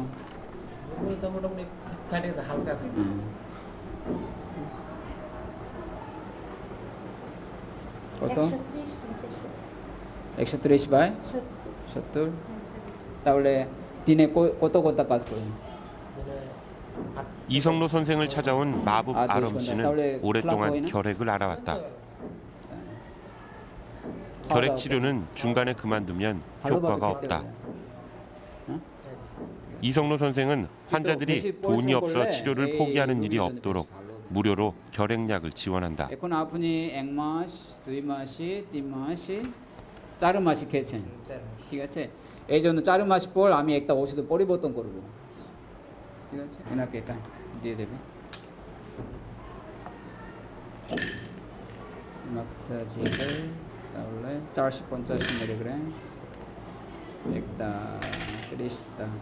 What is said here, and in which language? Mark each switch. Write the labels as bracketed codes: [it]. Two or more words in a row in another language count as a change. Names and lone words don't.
[bn] মোটামুটি কাটে গেছে, হালকা আছে। কত? 130 বাই 70। তাহলে দিনে কত কাজ করেন? [ko] 이성로 선생을 찾아온 마북 아럼 씨는 오랫동안 결핵을 알아왔다. 결핵 치료는 중간에 그만두면 효과가 없다. 이성로 선생은 환자들이 돈이 없어 치료를 포기하는 일이 없도록 무료로 결핵약을 지원한다. [bn] এখন আপনি 1 মাস 2 মাসে 3 মাসে 4 মাসে খেয়েছেন, ঠিক আছে? এই জন্য 4 মাস পর আমি একটা ওষুধ পরিবর্তন করব, ঠিক আছে? এনাকে এটা দিয়ে দেবে। মাত্রা জিরে তাহলে 450 মিলিগ্রাম, একটা 30টা।